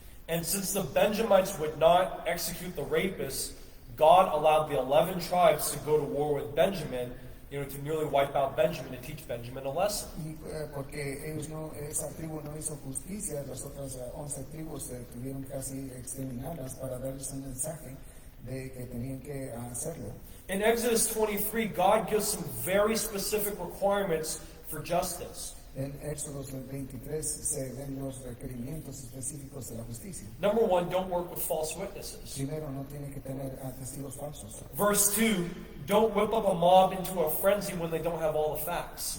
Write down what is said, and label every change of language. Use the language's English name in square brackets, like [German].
[English] And since the Benjamites would not execute the rapists, God allowed the 11 tribes to go to war with Benjamin, you know, to nearly wipe out Benjamin, to teach Benjamin a lesson. [Spanish] Y porque esa tribu no hizo justicia, las otras 11 tribus tuvieron casi exterminarlas para darles un mensaje de que tenían que hacerlo. [English] In Exodus 23, God gives some very specific requirements for justice. [Spanish] En Éxodo 23 se ven los requerimientos específicos de la justicia. [English] Number one, don't work with false witnesses. [Spanish] Primero, no tiene que tener testigos falsos. [English] Verse 2, don't whip up a mob into a frenzy when they don't have all the facts.